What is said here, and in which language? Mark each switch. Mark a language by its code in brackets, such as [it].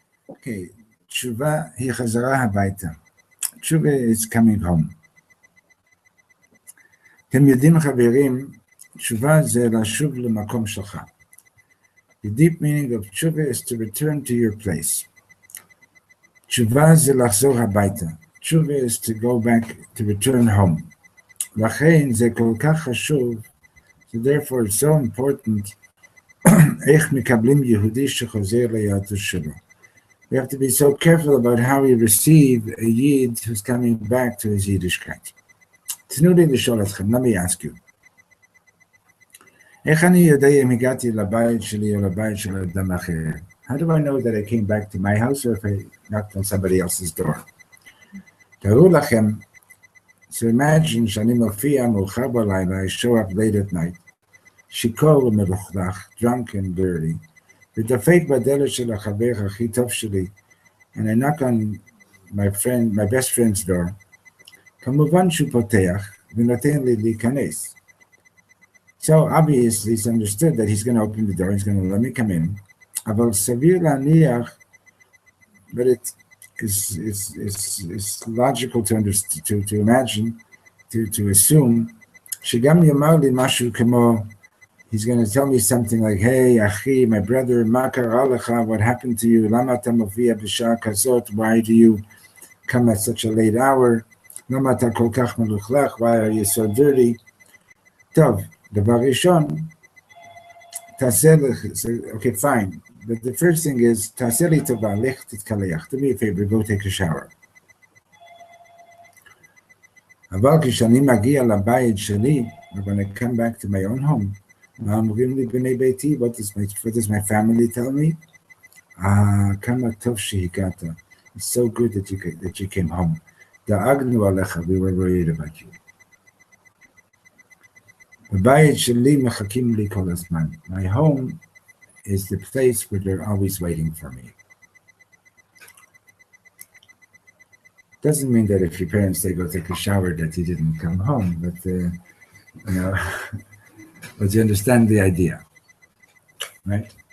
[en] Okay, Tshuva [he] היא חזרה הביתה. [en] Tshuva is coming home. [he] אתם יודעים חברים, תשובה זה לשוב למקום שלך. [en] The deep meaning of tshuva is to return to your place. [he] תשובה זה לחזור הביתה. [en] Tshuva is to go back, to return home. [he] לכן זה כל כך חשוב, [en] so therefore it's so important, [he] איך מקבלים יהודי שחוזר ליהדות שלו. [en] We have to be so careful about how we receive a Yid who's coming back to his Yiddishkeit. [he] תנו לי לשאול אתכם, [en] let me ask you. [he] איך אני יודע אם הגעתי לבית שלי או לבית של אדם אחר? [en] How do I know that I came back to my house or if I knocked on somebody else's door? [he] תארו לכם, [en] so imagine [he] שאני מופיע מאוחר בלילה, [en] I show up late at night, [he] שיכור ומלוכלך, [en] drunk and dirty, [he] ודופק בדלת של החבר הכי טוב שלי, [en] and I knock on my best friend's door, [he] כמובן שהוא פותח ונותן לי להיכנס. [en] So obviously it's understood that he's going to open the door, he's going to let me come in, [he] אבל סביר להניח, [en] but it is logical to imagine, to assume, [he] שגם יאמר לי משהו כמו, [en] he's going to tell me something like, "Hey, Achi, my brother, [he] Makar Alecha, [en] what happened to you? [he] Lama tamofia b'shar kazot? [en] Why do you come at such a late hour? [he] Lama ta kol kach meluchlach? [en] Why are you so dirty?" [he] Tov, דבר ראשון, תעשה לך, [en] okay, fine. But the first thing is, [he] תעשה לי טובה, לך תתקלח. [en] Do me a favor, go take a shower. [he] אבל כשאני מגיע לבית שלי, [en] when I come back to my own home, [he] מה אומרים לי בני ביתי? [en] What does my family tell me? [he] כמה טוב שהגעת. [en] It's so good that you came home. [he] דאגנו עליך, [en] we were worried about you. [he] בבית שלי מחכים לי כל הזמן. [en] My home is the place where they're always waiting for me. Doesn't mean that if your parents say go take a shower that you didn't come home, but but you understand the idea, right?